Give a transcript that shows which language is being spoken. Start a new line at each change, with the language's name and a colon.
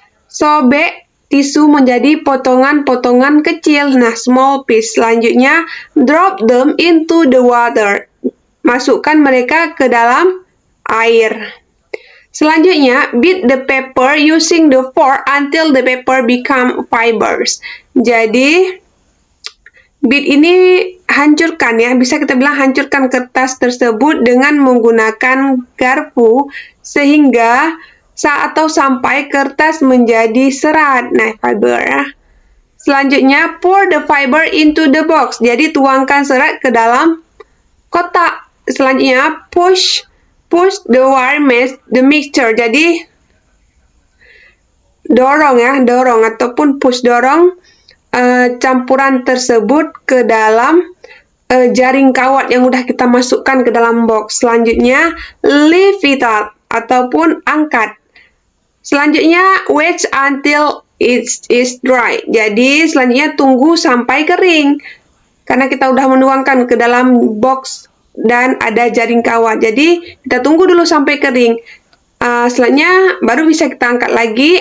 Indonesian: Sobek tisu menjadi potongan-potongan kecil.
English: Nah, small piece.
Indonesian: Selanjutnya,
English: drop them into the water.
Indonesian: Masukkan mereka ke dalam air. Selanjutnya,
English: beat the paper using the fork until the paper become fibers.
Indonesian: Jadi, beat ini hancurkan ya. Bisa kita bilang hancurkan kertas tersebut dengan menggunakan garpu sehingga sampai kertas menjadi serat.
English: Nah, fiber ya.
Indonesian: Selanjutnya,
English: pour the fiber into the box.
Indonesian: Jadi, tuangkan serat ke dalam kotak. Selanjutnya,
English: push the wire mesh, the mixture.
Indonesian: Jadi, dorong ataupun push, dorong campuran tersebut ke dalam jaring kawat yang udah kita masukkan ke dalam box. Selanjutnya,
English: lift it up
Indonesian: ataupun angkat. Selanjutnya,
English: wait until it is dry.
Indonesian: Jadi, selanjutnya tunggu sampai kering. Karena kita udah menuangkan ke dalam box dan ada jaring kawat. Jadi, kita tunggu dulu sampai kering. Selanjutnya, baru bisa kita angkat lagi.